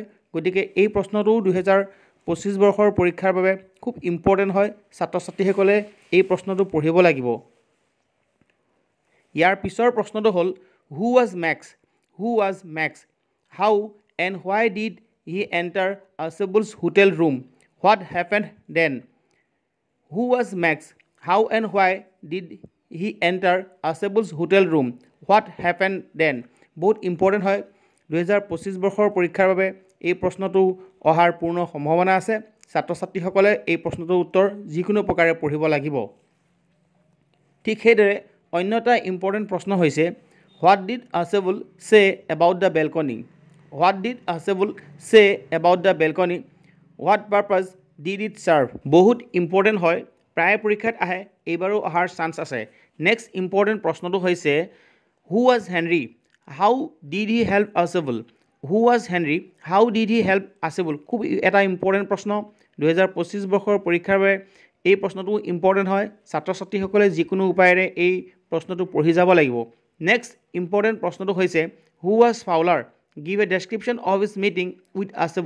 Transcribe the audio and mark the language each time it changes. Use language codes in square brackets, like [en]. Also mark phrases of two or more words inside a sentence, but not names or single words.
[as] গতিকে এই প্ৰশ্নটো 2025 বৰ্ষৰ পৰীক্ষাৰ বাবে খুব ইম্পৰ্টেণ্ট হয়। ছাত্ৰ ছাত্ৰীসকলে এই প্ৰশ্নটো পঢ়িব লাগিব। ইয়াৰ পিছৰ প্ৰশ্নটো হ'ল, [en] Who was Max, how and why did he enter Ausable's hotel room, what happened then. Who was Max, how and why did he enter Ausable's hotel room, what happened then. [as] বহুত ইম্পৰ্টেণ্ট হয়। 2025 বৰ্ষৰ পৰীক্ষাৰ বাবে এই প্ৰশ্নটো অহাৰ পূৰ্ণ সম্ভাৱনা আছে। ছাত্ৰ ছাত্ৰীসকলে এই প্ৰশ্নটোৰ উত্তৰ যিকোনো প্ৰকাৰে পঢ়িব লাগিব। ঠিক সেইদৰে অন্য এটা ইম্পৰ্টেণ্ট প্ৰশ্ন হৈছে, [en] What did Ausable say about the balcony. What did Ausable say about the balcony, what purpose did it serve. [as] বহুত ইম্পৰ্টেণ্ট হয়, প্ৰায় পৰীক্ষাত আহে, এইবাৰো অহাৰ চান্স আছে। [en] next important [as] প্ৰশ্নটো হৈছে, [en] who was Henry, How did he help Ausable. Who was Henry, How did he help Ausable. [as] খুব এটা ইম্পৰ্টেণ্ট প্ৰশ্ন। 2025 বৰ্ষৰ পৰীক্ষাৰ বাবে এই প্ৰশ্নটো ইম্পৰ্টেণ্ট হয়। ছাত্ৰ ছাত্ৰীসকলে যিকোনো উপায়েৰে এই প্ৰশ্নটো পঢ়ি যাব লাগিব। [en] next important [as] প্ৰশ্নটো হৈছে, [en] who was Fowler, give a description of his meeting with Ausable.